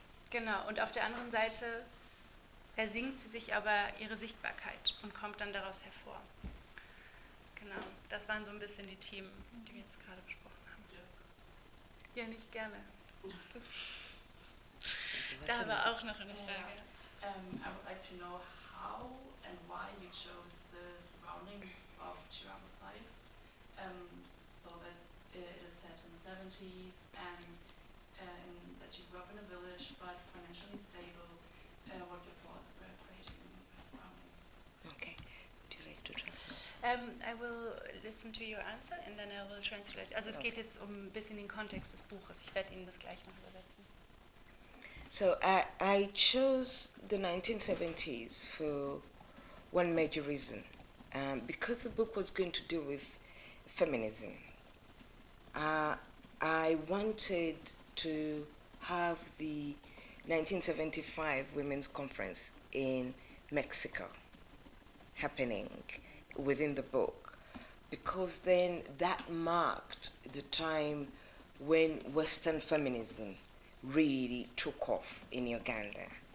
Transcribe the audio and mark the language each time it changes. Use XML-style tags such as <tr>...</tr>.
<de>Genau, und auf der anderen Seite ersingt sie sich aber ihre Sichtbarkeit und kommt dann daraus hervor. Genau, das waren so ein bisschen die Themen, die wir jetzt gerade besprochen haben. Ja, nicht gerne. Da war auch noch eine Frage.</de> <en>I would like to know how and why you chose the surroundings of Kirabo's life, so that it is set in the 70s and that you grew up in a village but financially stable. What your thoughts were creating the surroundings? Okay, would you like to translate? I will listen to your answer and then I will translate.</en> <de>Also es geht jetzt um ein bisschen den Kontext des Buches. Ich werde Ihnen das gleich noch übersetzen.</de> <en>So I chose the 1970s for one major reason. Because the book was going to deal with feminism, I wanted to have the 1975 Women's Conference in Mexico happening within the book, because then that marked the time when Western feminism really took off in Uganda.</en>